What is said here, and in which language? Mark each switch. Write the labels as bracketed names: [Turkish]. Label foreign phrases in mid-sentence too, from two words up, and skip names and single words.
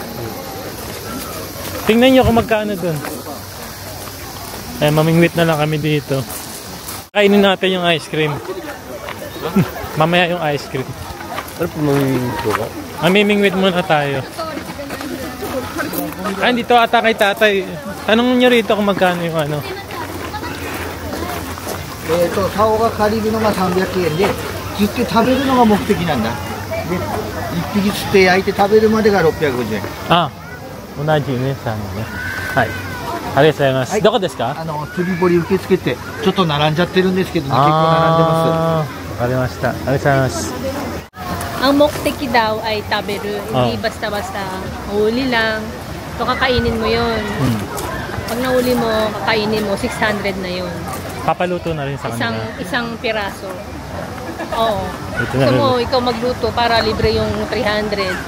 [Filipino] Tingnan nyo kung magkano dun. Ay, mamingwit na lang kami dito. Kainin natin yung [English] ice cream. [Filipino] Mamaya yung [English] ice cream. [Filipino] Ano po mamimingwit ko ka? Mamimingwit muna tayo. Ah, dito ata kay tatay. Tanong nyo rito kung magkano yung ano. [Japanese] 竿が借りるのが300円で、釣って食べるのが目的なんだ。で、1匹釣って焼いて食べるまでが650円。あ、同じね、さんのね。はい。ありがとうございます。どこですか？釣り堀受付ってちょっと並んじゃってるんですけどね、結構並んでまわかりました。ありがとうございます。 [Filipino] Ang mokteki daw ay taberu, hindi basta-basta huli lang. So kakainin mo yun. Pag nahuli mo, kakainin mo, 600 na yun. Papaluto na rin sa kanila. Isang piraso. Oo. Ito Gusto mo, ikaw magluto para libre yung 300.